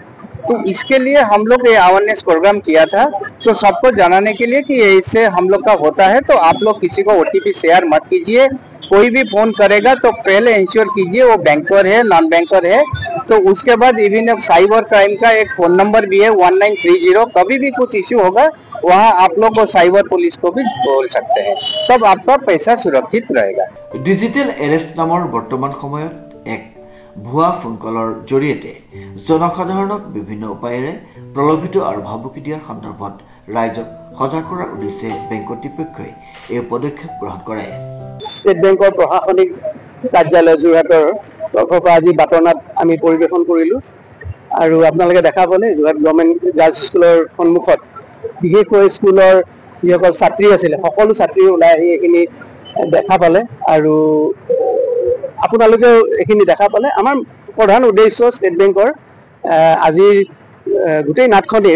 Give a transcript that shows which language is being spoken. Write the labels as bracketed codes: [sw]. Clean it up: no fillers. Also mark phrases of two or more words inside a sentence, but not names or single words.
[hi] तो इसके लिए हम लोग ये [en] awareness program [hi] किया था तो सबको जनाने के लिए कि इससे हम लोग का होता है तो आप लोग किसी को [en] OTP share [hi] मत कीजिए कोई भी फोन करेगा तो पहले इंश्योर कीजिए वो बैंकर है [en] non banker [hi] है तो उसके बाद इवन एक [en] cyber crime [hi] का एक फोन नंबर भी है 1930 कभी भी कुछ इश्यू होगा वहाँ आप लोग [en] cyber police [hi] को भी बोल सकते हैं तब आपका पैसा सुरक्षित रहेगा [en] digital arrest [as] नाমৰ বৰ্তমান সময়ত এক ভুৱা ফোন কলৰ জৰিয়তে জনসাধাৰণক বিভিন্ন উপায়েৰে প্ৰলোভিত আৰু ভাবুকি দিয়াৰ সন্দৰ্ভত ৰাইজক সজাগ কৰাৰ উদ্দেশ্যে বেংক কৰ্তৃপক্ষই এই পদক্ষেপ গ্ৰহণ কৰে স্টেট বেংকৰ প্ৰশাসনিক কাৰ্যালয় যোৰহাটৰ তৰফৰ পৰা আজি বাতৰনাট আমি পৰিৱেশন কৰিলোঁ আৰু আপোনালোকে দেখা পালে যোৰহাট গভৰ্ণমেণ্ট গাৰ্লছ স্কুলৰ সন্মুখত বিশেষকৈ স্কুলৰ যিসকল ছাত্ৰী আছিলে সকলো ছাত্ৰী ওলাই আহি এইখিনি দেখা পালে আৰু আপোনালোকেও এইখিনি দেখা পালে আমাৰ প্ৰধান উদ্দেশ্য ষ্টেট বেংকৰ আজিৰ গোটেই নাটখনিৰ